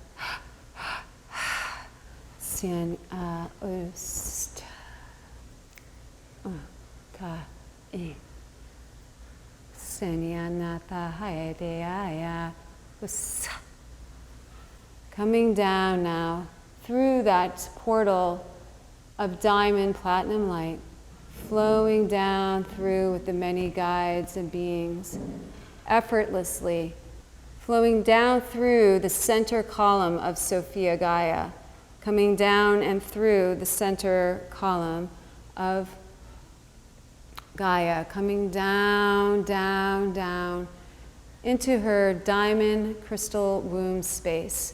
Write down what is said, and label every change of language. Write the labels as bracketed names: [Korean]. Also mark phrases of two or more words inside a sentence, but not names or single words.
[English] Sin a ust. Ka e. Senyanata haedeaya us. Coming down now through that portal of diamond platinum light, flowing down through with the many guides and beings, effortlessly flowing down through the center column of Sophia Gaia, coming down and through the center column of Gaia, coming down, down, down into her diamond crystal womb space.